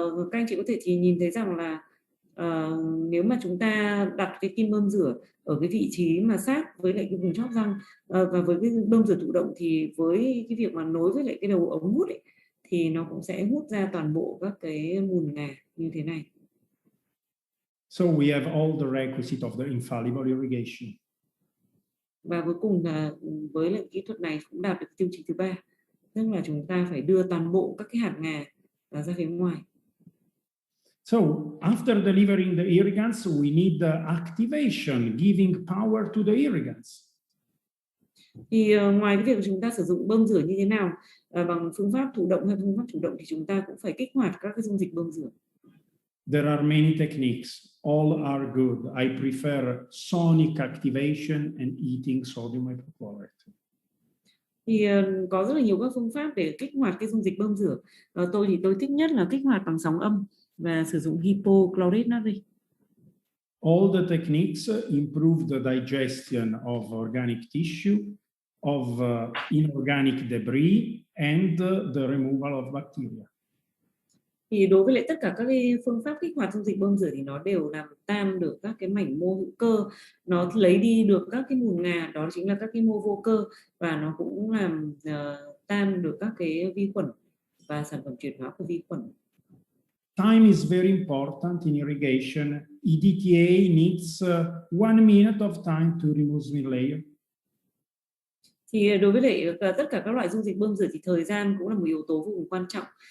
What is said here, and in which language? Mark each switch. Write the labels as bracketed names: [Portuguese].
[Vietnamese] Các anh chị có thể nhìn thấy rằng là nếu mà chúng ta đặt cái kim bơm rửa ở cái vị trí mà sát với lại cái vùng chóp răng và với cái bơm rửa thụ động thì với cái việc mà nối với lại cái đầu ống hút ấy, thì nó cũng sẽ hút ra toàn bộ các cái mùn ngà như thế này. [English] So we have all the requisite of the infallible irrigation. [Vietnamese] Và cuối cùng là với lại kỹ thuật này cũng đạt được tiêu chí thứ ba, tức là chúng ta phải đưa toàn bộ các cái hạt ngà ra phía ngoài. [English] So after delivering the irrigants, we need the activation, giving power to the irrigants. [Vietnamese] Thì ngoài cái việc chúng ta sử dụng bơm rửa như thế nào bằng phương pháp thụ động hay phương pháp chủ động thì chúng ta cũng phải kích hoạt các cái dung dịch bơm rửa. [English] There are many techniques. All are good. I prefer sonic activation and eating sodium hypochlorite. [Vietnamese] Thì có rất là nhiều các phương pháp để kích hoạt cái dung dịch bơm rửa. Tôi thích nhất là kích hoạt bằng sóng âm và sử dụng hypochlorite natri. [English] All the techniques improve the digestion of organic tissue, of inorganic debris, and the removal of bacteria. [Vietnamese] Thì đối với lại tất cả các cái phương pháp kích hoạt dung dịch bơm rửa thì nó đều làm tan được các cái mảnh mô hữu cơ, nó lấy đi được các cái mùn ngà, đó chính là các cái mô vô cơ, và nó cũng làm tan được các cái vi khuẩn. và sản phẩm chuyển hóa của vi khuẩn. [English] Time is very important in irrigation. EDTA needs 1 minute of time to remove smooth layer. [Vietnamese] Thì đối với lại tất cả các loại dung dịch bơm rửa thì thời gian cũng là một yếu tố vô cùng quan trọng.